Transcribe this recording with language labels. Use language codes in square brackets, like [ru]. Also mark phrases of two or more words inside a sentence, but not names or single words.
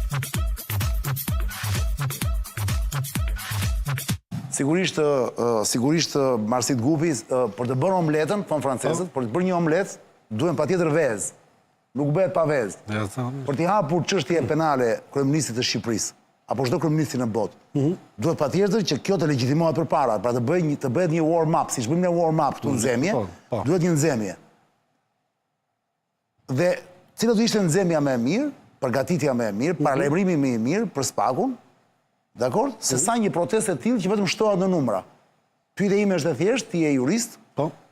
[sq] Sigurisht Marsit Gupi, për të bërë omletën, thonë francesët, për të bërë një omlet, duhen patjetër vezë. Nuk bëhet pa vezë. Për t'i hapur çështje penale kryeministit të Shqipërisë, apo çdo kryeministi në botë, duhet patjetër që kjo të legjitimohet përpara, pra të bëhet një warm-up, siç bëjmë ne warm-up këtu në nxemje, duhet një nxemje. Dhe cila do ishte nxemja më e mirë, përgatitja më e mirë, paralajmërimi më i mirë për Spakun, dakord? Se sa një protestë e tillë që vetëm shtohet në numra. Pyetja ime është e thjeshtë, ti je jurist? Po.